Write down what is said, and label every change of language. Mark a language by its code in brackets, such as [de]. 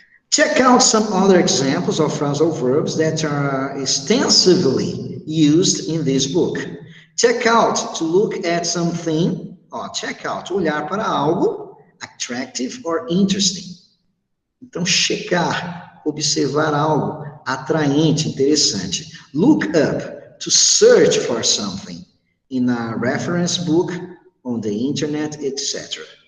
[en] Check out some other examples of phrasal verbs that are extensively used in this book. Check out, to look at something. Check out, [pt] olhar para algo, [en] attractive or interesting. [pt] Então, checar, observar algo atraente, interessante. [en] Look up, to search for something in a reference book, on the internet, etc.